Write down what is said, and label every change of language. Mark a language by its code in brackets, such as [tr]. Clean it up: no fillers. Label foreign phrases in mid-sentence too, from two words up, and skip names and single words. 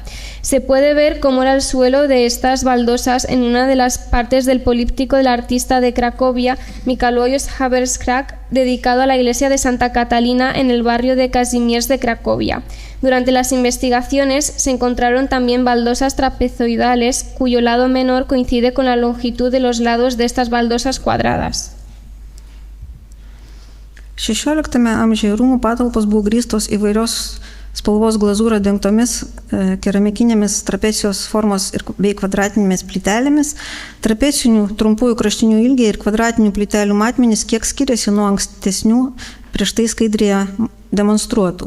[es] Se puede ver cómo era el suelo de estas baldosas en una de las partes del políptico del artista de Cracovia, Mikalojos Haberskrak, dedicado a la iglesia de Santa Catalina en el barrio de Kazimierz de Cracovia. Durante las investigaciones se encontraron también baldosas trapezoidales cuyo lado menor coincide con la longitud de los lados de estas baldosas cuadradas. [lt] XVI amžiuje rūmų patalpos buvo grįstos įvairios spalvos glazūra dengtomis keramikinėmis trapecijos formos bei kvadratinėmis plytelėmis. Trapecinių trumpųjų kraštinių ilgiai ir kvadratinių plytelių matmenys kiek skiriasi nuo ankstesnių prieš tai skaidrėje demonstruotų.